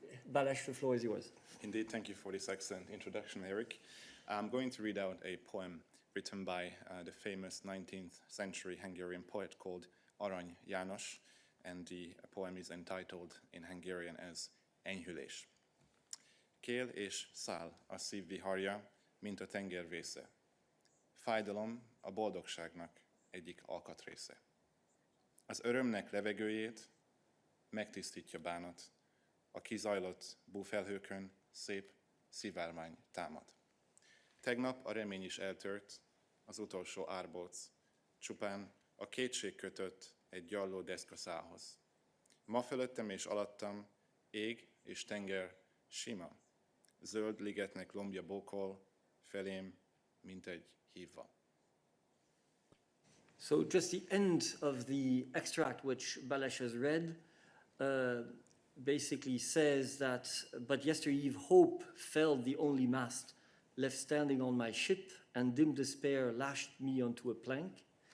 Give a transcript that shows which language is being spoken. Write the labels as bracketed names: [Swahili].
[English] Balázs, the floor is yours. Indeed, thank you for this excellent introduction, Eric. I'm going to read out a poem written by the famous 19th century Hungarian poet called Arany János, and the poem is entitled in Hungarian as Enyhülés. [Hungarian] Kél és szál a szív viharja, mint a tenger vésze. Fájdalom a boldogságnak egyik alkatrésze. Az örömnek levegőjét megtisztítja bánat, a kizajlott búfelhőkön szép szivárvány támad. Tegnap a remény is eltört, az utolsó árbóc, csupán a kétség kötött egy gyalló deszkaszálhoz. Ma fölöttem és alattam ég és tenger sima, zöld ligetnek lombja bókol, felém, mint egy hívva. [English] So just the end of the extract which Balázs has read basically says that, but yestereve hope felled the only mast left standing on my ship, and dim despair lashed me onto a plank.